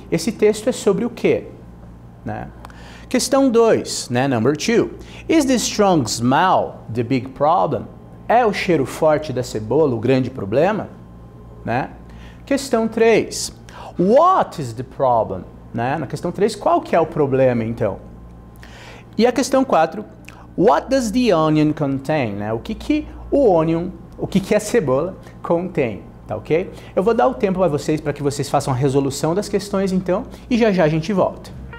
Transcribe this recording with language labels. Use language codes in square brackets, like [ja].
[pt] Esse texto é sobre o quê? Né? Questão 2, né? Number 2. [en] Is the strong smell the big problem? [pt] É o cheiro forte da cebola o grande problema? [en] Né? [pt] Questão 3. [en] What is the problem? Né? [pt] Na questão 3, qual que é o problema, então? E a questão 4. [en] What does the onion contain? [pt] Né? O que a cebola contém? Tá ok? Eu vou dar o tempo a vocês para que vocês façam a resolução das questões, então, e já já a gente volta.